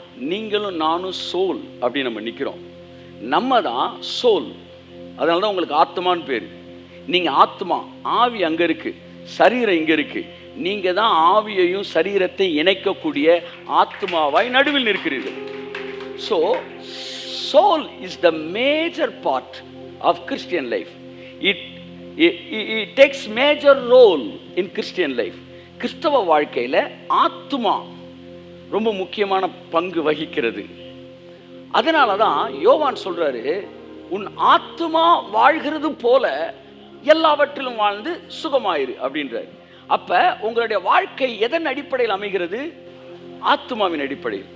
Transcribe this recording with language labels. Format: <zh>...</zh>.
<ta>நீங்களும் நானும் சோல் அப்படி நம்ம நிற்கிறோம். நம்ம தான் சோல். அதனால தான் உங்களுக்கு ஆத்மான்னு பேர். நீங்கள் ஆத்மா, ஆவி அங்கே இருக்கு, சரீரம் இங்கே இருக்கு. நீங்க தான் ஆவியையும் சரீரத்தை இணைக்கக்கூடிய ஆத்மாவாய் நடுவில் நிற்கிறீர்கள்.</ta> <en>So soul is the major part of Christian life. It takes major role in Christian life.</en> <ta>கிறிஸ்தவ வாழ்க்கையில் ஆத்மா ரொம்ப முக்கியமான பங்கு வகிக்கிறது. அதனால தான் யோவான் சொல்றாரு, உன் ஆத்மா வாழ்கிறது போல எல்லாவற்றிலும் வாழ்ந்து சுகமாயிரு அப்படின்றாரு. அப்ப உங்களுடைய வாழ்க்கை எதன் அடிப்படையில் அமைகிறது? ஆத்மாவின் அடிப்படையில்.</ta>